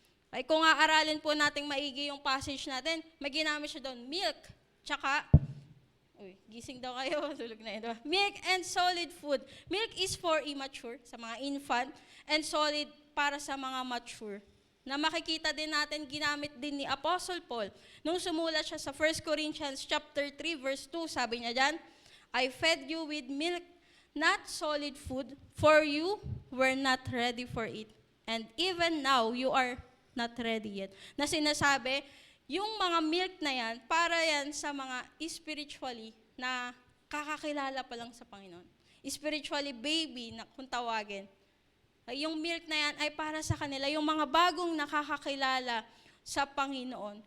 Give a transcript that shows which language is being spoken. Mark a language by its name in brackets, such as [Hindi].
[Filipino] Ay kung aaralin po natin maigi yung passage natin, may ginamit siya doon, milk, tsaka, gising daw kayo, tulog na yun. Diba? [English] Milk and solid food. Milk is for immature, [Filipino] sa mga infant, [English] and solid [Filipino] para sa mga mature. Na makikita din natin, ginamit din ni Apostle Paul. Nung sumulat siya sa 1 Corinthians chapter 3, verse 2, sabi niya dyan, [English] I fed you with milk, not solid food, for you were not ready for it. And even now, you are not ready yet. [Filipino] Na sinasabi, yung mga milk na yan, para yan sa mga spiritually na kakakilala pa lang sa Panginoon. Spiritually baby na kung tawagin. Yung milk na yan ay para sa kanila, yung mga bagong nakakakilala sa Panginoon.